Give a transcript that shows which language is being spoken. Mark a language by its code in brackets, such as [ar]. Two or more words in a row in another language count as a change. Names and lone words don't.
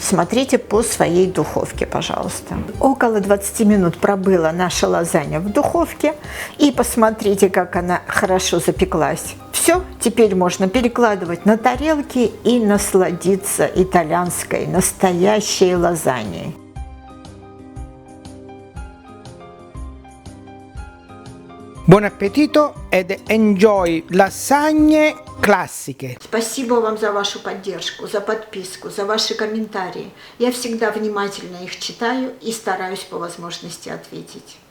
[ru] Смотрите по своей духовке, пожалуйста. Около 20 минут пробыла наша лазанья в духовке. И посмотрите, как она хорошо запеклась. Все, теперь можно перекладывать на тарелки и насладиться итальянской настоящей лазаньей. [it] Buon appetito ed enjoy lasagne classiche. [ru] Спасибо вам за вашу поддержку, за подписку, за ваши комментарии. Я всегда внимательно их читаю и стараюсь по возможности ответить.